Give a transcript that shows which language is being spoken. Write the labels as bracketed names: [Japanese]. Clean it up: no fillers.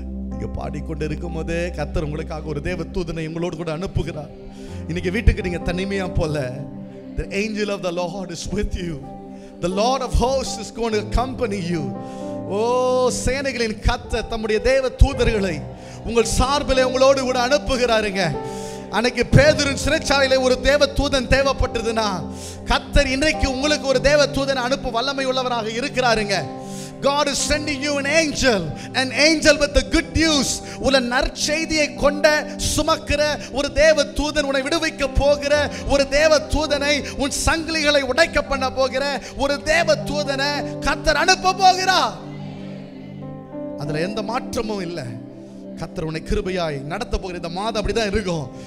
[Tamil] நீங்க பாடிக்கொண்டு இருக்கும் போதே கர்த்தர் உங்களுக்காக ஒரு தேவ தூதனை உங்களோடு கூட அனுப்புகிறார். இன்னைக்கு வீட்டுக்கு நீங்க தனிமையா போல. [English] The angel of the Lord is with you. The Lord of hosts is going to accompany you. [Tamil] ஓ சேனைகளின் கர்த்தர் தம்முடைய தேவ தூதர்களை உங்கள் சார்பிலே உங்களோடு கூட அனுப்புகிறாருங்க. அன்னைக்கு பேதுருவின் சிறைச்சாலையில ஒரு தேவ தூதன் தேவைப்பட்டதுன்னா, கர்த்தர் இன்றைக்கு உங்களுக்கு ஒரு தேவ தூதன் அனுப்ப வல்லமை உள்ளவராக இருக்கிறாருங்க. [English] God is sending you an angel with the good news. [Tamil] உள்ள நற்செய்தியை கொண்ட சுமக்கிற ஒரு தேவ தூதன், உன்னை விடுவிக்க போகிற ஒரு தேவ தூதனை, உன் சங்கிலிகளை உடைக்க பண்ண போகிற ஒரு தேவ தூதனை கர்த்தர் அனுப்ப போகிறார். அதுல எந்த மாற்றமும் இல்லை. கர்த்தர் உன்னை கிருபையாய் நடத்த போகிற இந்த மாதம் அப்படிதான் இருக்கும்.